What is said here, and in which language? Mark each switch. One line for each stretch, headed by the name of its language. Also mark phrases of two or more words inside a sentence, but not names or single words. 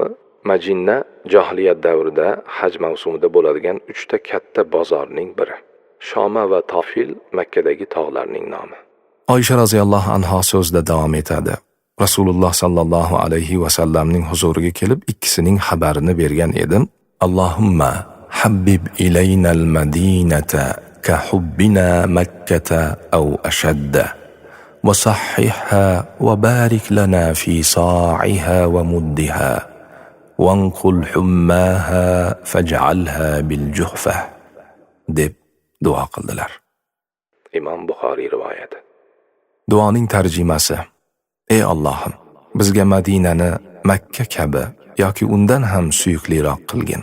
Uzbek: Majinna jahiliyat davrida haj mavsumida bo'ladigan 3 ta katta bozorning biri. Shoma va Tofil Makkadagi tog'larning nomi. Oysha roziyallohu anha so'zda davom etadi. Rasululloh sallallohu alayhi va sallamning huzuriga kelib ikkisining xabarini bergan edim.
Arabic: اللهم حبب إلينا المدينة كحبنا مكة أو أشد وصححها وبارك لنا في صاعها ومدها وانقل حماها فاجعلها بالجحفة
Uzbek: deb duo qildilar. Imom Buxoriy rivoyati. Duoning tarjimasi: ey Allohim, bizga Madinani Makka kabi yoki undan ham suyukliroq qilgin.